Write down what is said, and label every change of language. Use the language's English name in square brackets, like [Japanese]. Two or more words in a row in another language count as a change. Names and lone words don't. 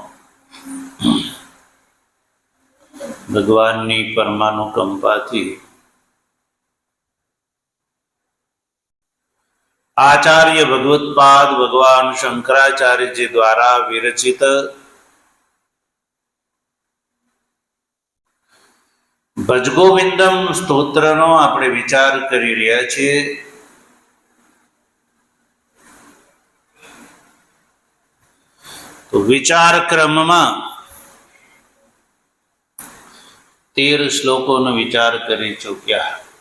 [Gujarati] ભગવાનની પરમાનુકંપાથી આચાર્ય ભગવત્પાદ ભગવાન શંકરાચાર્ય જી દ્વારા વિરચિત ભજગોવિંદમ સ્ત્રોત્રનો આપણે વિચાર કરી રહ્યા છીએ। તો વિચાર ક્રમમાં 13 શ્લોકોનો વિચાર કરી ચૂક્યા।